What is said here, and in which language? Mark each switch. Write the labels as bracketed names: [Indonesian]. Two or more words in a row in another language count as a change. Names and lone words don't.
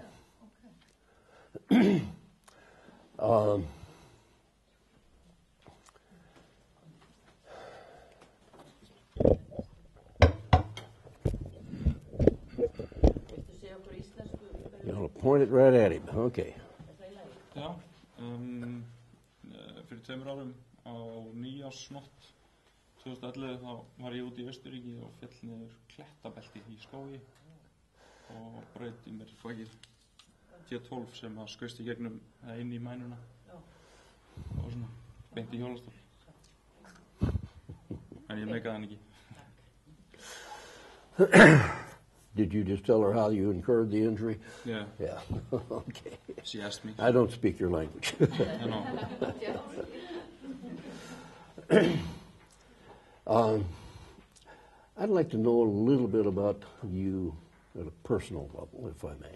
[English] Okay. You want to point it right at him. Okay. [Icelandic] Já, fyrir 2 árum á nýjársnótt 2011 þá var ég út í Austurríki og féll niður klettabelti í skógi og braut í mér fækið T12 sem að skaust í gegnum inn í mænuna og svona beint í hjólastól. En ég meikaði hann ekki. [English] Did you just tell her how you incurred the injury? Yeah. Yeah. Okay. She asked me. I don't speak your language. I know. I'd like to know a little bit about you at a personal level, if I may.